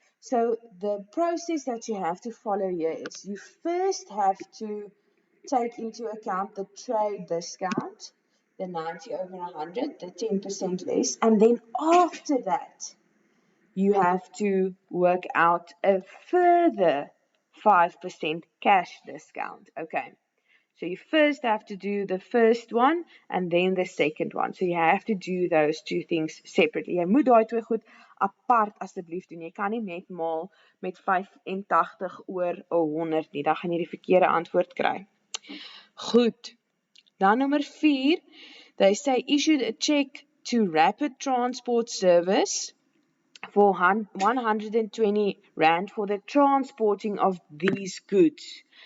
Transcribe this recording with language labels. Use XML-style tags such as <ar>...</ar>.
<en>So the process that you have to follow here is you first have to take into account the trade discount, the 90 over 100, the 10% less, and then after that, you have to work out a further 5% cash discount. Okay. So you first have to do the first one and then the second one. So you have to do those two things separately.</en> <af>Jy moet daai twee goed apart asseblief doen. Jy kan nie net maal met 85 oor 100 nie. Dan gaan jy die verkeerde antwoord kry. Goed. Dan nommer 4.</af> <en>They say issued a check to Rapid Transport Service for 120 rand for the transporting of these goods.</en>